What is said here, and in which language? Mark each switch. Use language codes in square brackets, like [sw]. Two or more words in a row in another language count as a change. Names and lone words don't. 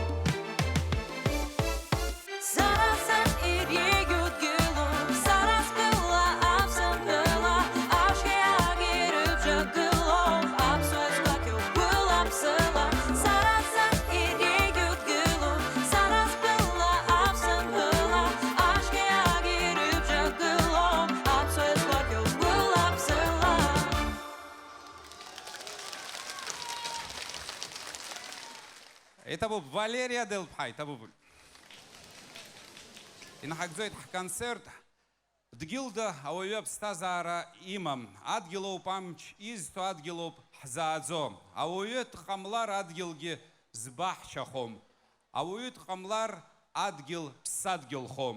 [ab] Сара сар ирегьудгылоуп, сара сбыла аԥсынтәыла, ашьхеиаг ирыбжьагылоуп, аԥсуа изгәакьоуп гәыла-ԥсыла. Сара сар ирегьудгылоуп, сара сбыла аԥсынтәыла, ашьхеиаг ирыбжьагылоуп, аԥсуа изгәакьоуп гәыла-ԥсыла. [ru] Это был Валерия Делԥҳа, это был. [ab] Инҳагӡоит ҳконцерт. Дгьылда ауаҩы аԥсҭазаара имам. Адгьылоуп амч изҭо, адгьылоуп ҳзааӡо. Ауаҩы дҟамлар адгьылгьы збаҳчахом. Ауаҩы дҟамлар адгьыл ԥсадгьылхом.